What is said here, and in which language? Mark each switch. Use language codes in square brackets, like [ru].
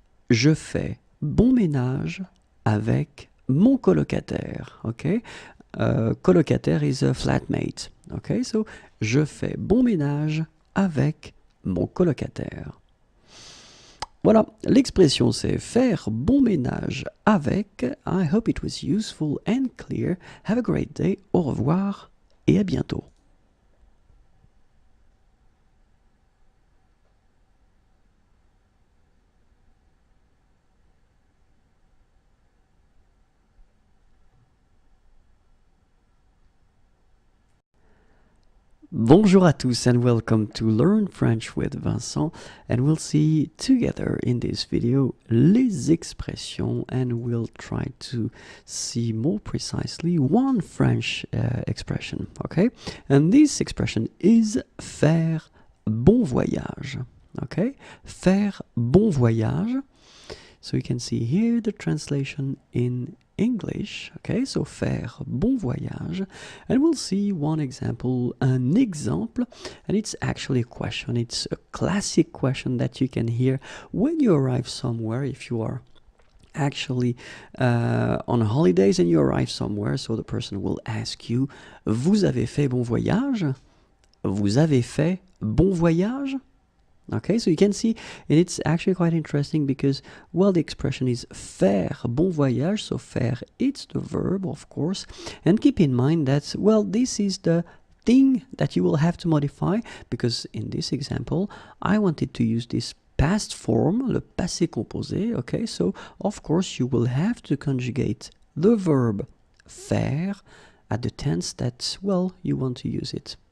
[fr] Je fais bon ménage avec mon colocataire. [en] Okay? Colocataire is a flatmate. Okay? So, [fr] je fais bon ménage avec mon colocataire. Voilà, l'expression c'est faire bon ménage avec. [en] I hope it was useful and clear. Have a great day. [fr] Au revoir et à bientôt. Bonjour à tous [en] and welcome to Learn French with Vincent, and we'll see together in this video [fr] les expressions, [en] and we'll try to see more precisely one French expression, okay? And this expression is [fr] faire bon voyage, [en] Okay, [fr] faire bon voyage. [en] So you can see here the translation in English. Okay, so [fr] faire bon voyage. [en] And we'll see one example, an exemple. And it's actually a question. It's a classic question that you can hear when you arrive somewhere, if you are actually on holidays and you arrive somewhere. So the person will ask you, [fr] vous avez fait bon voyage? Vous avez fait bon voyage? [en] Okay, so you can see, and it's actually quite interesting because, well, the expression is [fr] faire bon voyage, [en] so faire, it's the verb, of course, and keep in mind that, well, this is the thing that you will have to modify, because in this example, I wanted to use this past form, [fr] le passé composé, [en] okay, so, of course, you will have to conjugate the verb faire at the tense that, well, you want to use it.